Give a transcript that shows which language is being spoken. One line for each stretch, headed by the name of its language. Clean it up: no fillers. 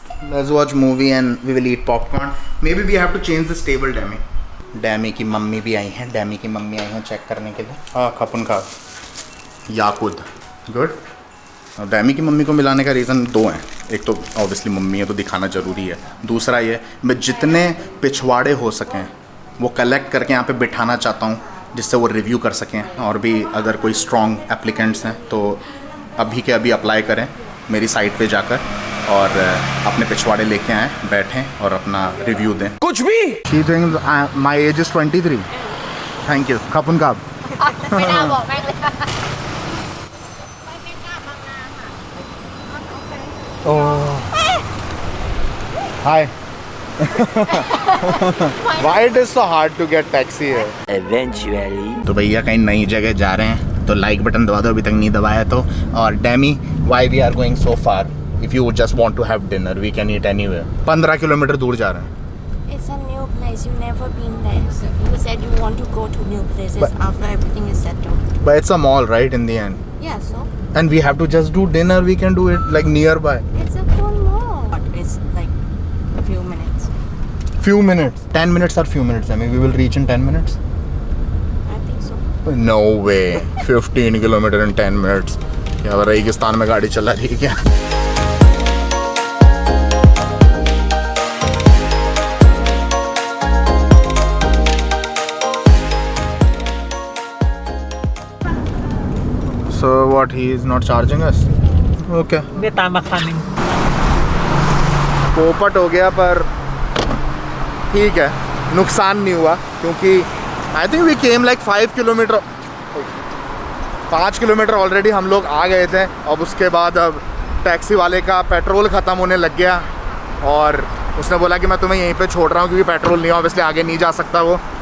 English: Let's watch movie and we will eat popcorn. Maybe we have to change this table, Demi.
Hindi: डैमी की mummy भी आई हैं, check करने के लिए। हाँ,
Thai: खपुन खा याकुद गुड।
Hindi: डैमी की मम्मी को मिलाने का रीज़न 2 हैं। एक तो ऑब्वियसली मम्मी है तो दिखाना ज़रूरी है, दूसरा ये मैं जितने पिछवाड़े हो सकें वो कलेक्ट करके यहाँ पे बिठाना चाहता हूँ, जिससे वो रिव्यू कर सकें। और भी अगर कोई स्ट्रॉन्ग एप्लीकेंट्स हैं तो अभी के अभी अप्लाई करें मेरी साइट पे जाकर, और अपने पिछवाड़े लेके आएँ, बैठें और अपना रिव्यू दें। कुछ भी।
English: She thinks my age is 23. Thank you.
Thai: खपुन खाब। ไม่น่าบอกแม่งเลย
English: Hi. Why it is so hard to get taxi here? Eventually.
Hindi: तो भैया कहीं नई जगह जा रहे हैं तो लाइक बटन दबा दो, अभी तक नहीं दबाया तो।
English: और डैमी, why we are going so far? If you just want to have dinner we can eat anywhere.
Hindi: 15 kilometre दूर जा रहे हैं।
English: It's a new place. You've never been there. So you said you want to go to new places after everything is settled. But it's a mall, right, in the end? Yeah, so And we have to just do dinner. We can do it like nearby. it's a cool mall. But it's like a few minutes. Few minutes. 10 minutes or few minutes. I mean, we will reach in 10 minutes. I think so. No way 15 kilometre in 10 minutes.
Hindi: क्या रेगिस्तान में गाड़ी चला रही है क्या?
English: So what, he is not charging us? Okay.
Thai: เนี่ยตามมาคันหนึง
Hindi: पोपट हो गया पर ठीक है, नुकसान नहीं हुआ क्योंकि
English: I think we came like 5 kilometre 5 kilometre already
Hindi: हम लोग आ गए थे। अब उसके बाद अब टैक्सी वाले का पेट्रोल ख़त्म होने लग गया और उसने बोला कि मैं तुम्हें यहीं पे छोड़ रहा हूँ क्योंकि पेट्रोल नहीं है, ऑब्वियसली आगे नहीं जा सकता वो।